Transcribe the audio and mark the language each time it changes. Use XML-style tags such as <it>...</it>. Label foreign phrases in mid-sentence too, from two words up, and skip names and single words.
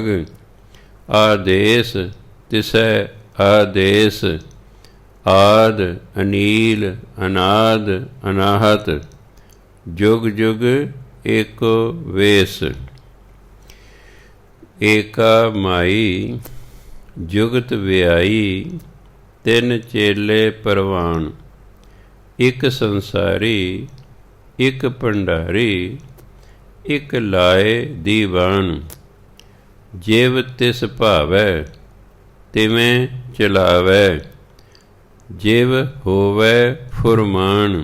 <pa>ਆਦੇਸੁ ਤਿਸੈ ਆਦੇਸੁ, ਆਦਿ ਅਨੀਲੁ ਅਨਾਦਿ ਅਨਾਹਤਿ। ਜੁਗੁ ਜੁਗੁ ਏਕੋ ਵੇਸੁ। ਏਕਾ ਮਾਈ ਜੁਗਤਿ ਵਿਆਈ, ਤਿਨਿ ਚੇਲੇ ਪਰਵਾਣੁ। ਇੱਕ ਸੰਸਾਰੀ ਇੱਕ ਭੰਡਾਰੀ ਇੱਕ ਲਾਏ ਦੀਵਾਨ। ਜਿਵ ਤਿਸ ਭਾਵੈ ਤਿਵੇਂ ਚਲਾਵੈ, ਜਿਵ ਹੋਵੈ ਫੁਰਮਾਨ।</pa>